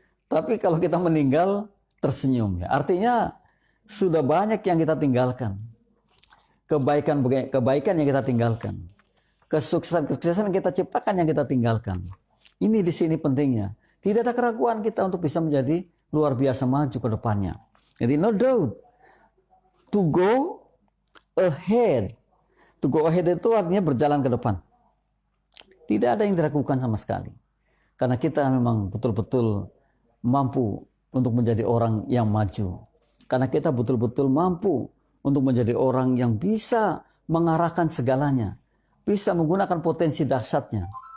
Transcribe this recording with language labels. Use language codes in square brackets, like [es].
[id] Tapi kalau kita meninggal tersenyum. Artinya sudah banyak yang kita tinggalkan. Kebaikan yang kita tinggalkan. Kesuksesan yang kita ciptakan yang kita tinggalkan. Ini di sini pentingnya. Tidak ada keraguan kita untuk bisa menjadi luar biasa maju ke depannya. Jadi [en] no doubt to go ahead. To go ahead [id] itu artinya berjalan ke depan. Tidak ada yang diragukan sama sekali. Karena kita memang betul-betul mampu untuk menjadi orang yang maju. Karena kita betul-betul mampu untuk menjadi orang yang bisa mengarahkan segalanya, bisa menggunakan potensi dahsyatnya.